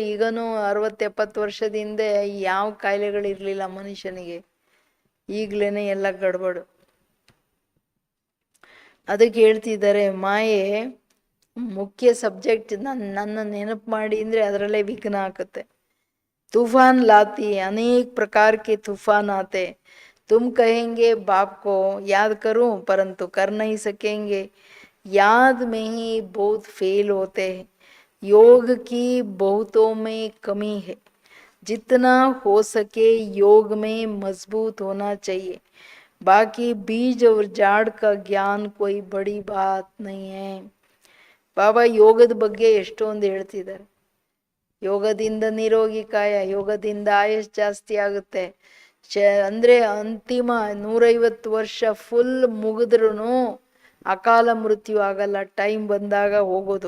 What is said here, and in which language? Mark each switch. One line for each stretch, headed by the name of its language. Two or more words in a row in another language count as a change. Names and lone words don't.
Kannada: ಈಗನೂ 60-70 ವರ್ಷದಿಂದ ಯಾವ ಕಾಯಿಲೆಗಳಿರಲಿಲ್ಲ ಮನುಷ್ಯನಿಗೆ. ಈಗಲೇ ಎಲ್ಲ ಗಡ್ಬಡು. ಅದಕ್ಕೆ ಹೇಳ್ತಿದ್ದಾರೆ ಮಾಯೆ ಮುಖ್ಯ ಸಬ್ಜೆಕ್ಟ್. ನನ್ನ ನೆನಪು ಮಾಡಿ ಅಂದರೆ ಅದರಲ್ಲೇ ವಿಘ್ನ ಆಗುತ್ತೆ.
Hindi: तूफान लाती, अनेक प्रकार के तूफान आते। तुम कहेंगे बाप को याद करूं, परंतु कर नहीं सकेंगे। याद में ही बहुत फेल होते हैं। योग की बहुतों में कमी है। जितना हो सके योग में मजबूत होना चाहिए। बाकी बीज और जाड़ का ज्ञान कोई बड़ी बात नहीं है.
Kannada: ಬಾಬಾ ಯೋಗದ ಬಗ್ಗೆ ಎಷ್ಟೊಂದು ಹೇಳ್ತಿದ್ದಾರೆ. ಯೋಗದಿಂದ ನಿರೋಗಿ ಕಾಯ, ಯೋಗದಿಂದ ಆಯುಷ್ ಜಾಸ್ತಿ ಆಗುತ್ತೆ. ಅಂದರೆ ಅಂತಿಮ 150 ವರ್ಷ ಫುಲ್ ಮುಗಿದ್ರೂ ಅಕಾಲ ಮೃತ್ಯು ಆಗಲ್ಲ, ಟೈಮ್ ಬಂದಾಗ ಹೋಗೋದು.